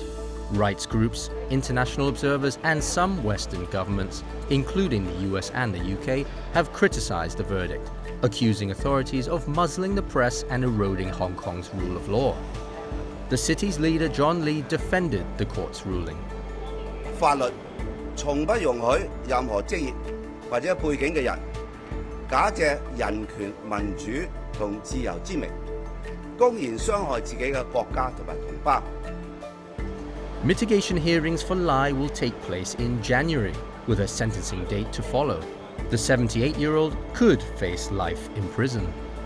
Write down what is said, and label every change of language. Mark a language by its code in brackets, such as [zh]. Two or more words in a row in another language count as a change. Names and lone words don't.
[en] Rights groups, international observers, and some Western governments, including the US and the UK, have criticized the verdict, accusing authorities of muzzling the press and eroding Hong Kong's rule of law. The city's leader John Lee defended the court's ruling. [yue] 法律從不容許任何職業或者背景嘅人假借人權、民主同自由之名，公然傷害自己嘅國家同埋同胞。 [en] Mitigation hearings for Lai will take place in January, with a sentencing date to follow. The 78-year-old could face life in prison.